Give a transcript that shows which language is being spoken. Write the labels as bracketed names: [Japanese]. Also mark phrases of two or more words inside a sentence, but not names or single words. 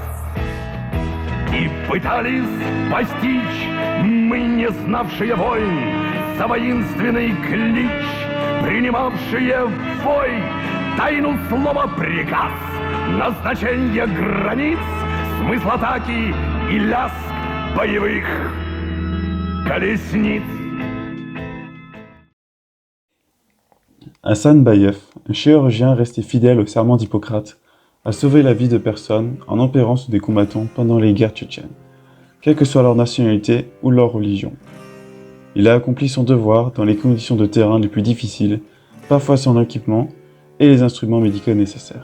[Russian] И пытались постичь мы, не знавшие войн, за воинственный клич, принимавшие вой, тайну слова приказ, назначение границ, смысл атаки и лязг боевых колесниц. [French] Hassan Bayev, un chirurgien resté fidèle au serment d'Hippocrate, a sauvé la vie de personnes en opérant sur des combattants pendant les guerres tchétchènes, quelle que soit leur nationalité ou leur religion. Il a accompli son devoir dans les conditions de terrain les plus difficiles, parfois sans équipement et les instruments médicaux nécessaires.